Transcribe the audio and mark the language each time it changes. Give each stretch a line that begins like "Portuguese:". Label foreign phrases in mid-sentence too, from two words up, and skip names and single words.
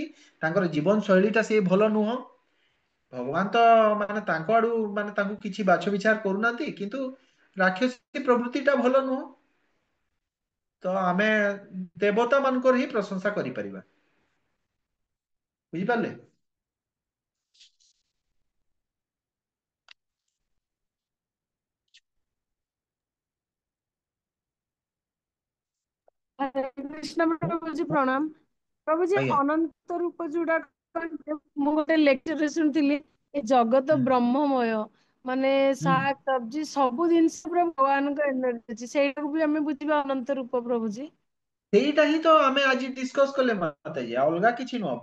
Odia: ତାଙ୍କର ଜୀବନ ଶୈଳୀଟା ସେ ଭଲ ନୁହଁ। ଭଗବାନ ତ ମାନେ ତାଙ୍କ ଆଡୁ ମାନେ ତାଙ୍କୁ କିଛି ବାଛ ବିଚାର କରୁନାହାନ୍ତି, କିନ୍ତୁ ରାକ୍ଷସୀ ପ୍ରବୃତ୍ତିଟା ଭଲ ନୁହଁ। ତ ଆମେ ଦେବତା ମାନଙ୍କର ହିଁ ପ୍ରଶଂସା କରିପାରିବା। ବୁଝିପାରିଲେ?
Hindi: हरे कृष्ण प्रभुजी प्रणाम। प्रभुजी
Odia: ଆଜ୍ଞା। ଅନନ୍ତ ରୂପ ଯୋଉଟା ମୁଁ ଗୋଟେ ଲେକ୍ଚରରେ ଶୁଣିଥିଲି, ଏ ଜଗତ ହୁଁ। ବ୍ରହ୍ମମୟ, ମାନେ ହୁଁ। ଶାକ ସବଜି ସବୁ ଜିନିଷ ପୁରା ଭଗବାନଙ୍କ ଏନର୍ଜି ଅଛି, ସେଇଟାକୁ ବି ଆମେ ବୁଝିବା ଅନନ୍ତ ରୂପ ପ୍ରଭୁଜି। ସେଇଟା ହିଁ ତ ଆମେ ଆଜି ଡିସ୍କସ କଲେ ମାତାଜୀ, ଅଲଗା କିଛି ନୁହଁ।